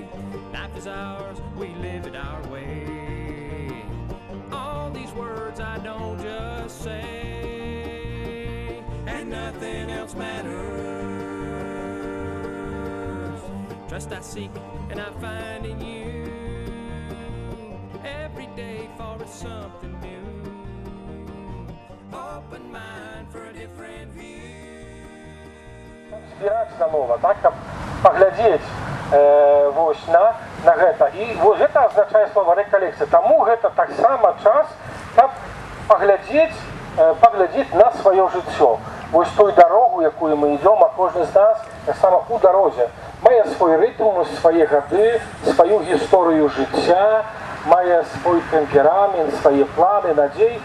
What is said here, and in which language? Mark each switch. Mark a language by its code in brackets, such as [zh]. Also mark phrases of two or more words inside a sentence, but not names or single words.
[en] Life is ours, we live it our way. All these words I don't just say, and nothing else matters. Trust I seek and I find in you. Every day for us something new. Open mind for a different view. [be] Збіраць нанова, так, каб паглядзець вось на гэта. І вось гэта азначае слова рэкалекцыя. Таму гэта таксама час, каб паглядзець на сваё жыццё. Вось той дарогу, якую мы ідём, а кожны з нас таксама у дарозе мае свой рытм, свае гады, сваю гісторыю жыцця, мае свой тэмперамент, свае планы, надзеі.